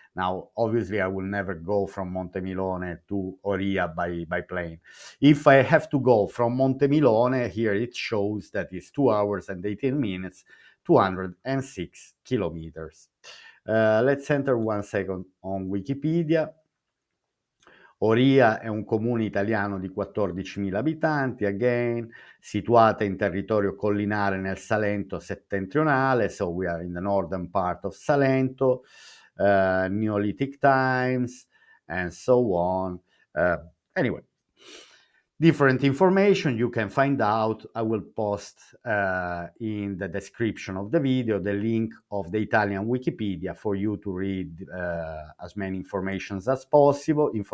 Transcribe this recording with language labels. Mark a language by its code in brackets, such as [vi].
[en] Now, obviously, I will never go from Montemilone to Oria by plane. If I have to go from Montemilone, here it shows that it's 2 hours and 18 minutes, 206 kilometers. Let's enter 1 second on Wikipedia. [it] Oria è un comune italiano di 14.000 abitanti, [en] again, [it] situata in territorio collinare nel Salento settentrionale, [en] so we are in the northern part of Salento, Neolithic times, and so on. Anyway, different information you can find out. I will post in the description of the video the link of the Italian Wikipedia for you to read as many information as possible.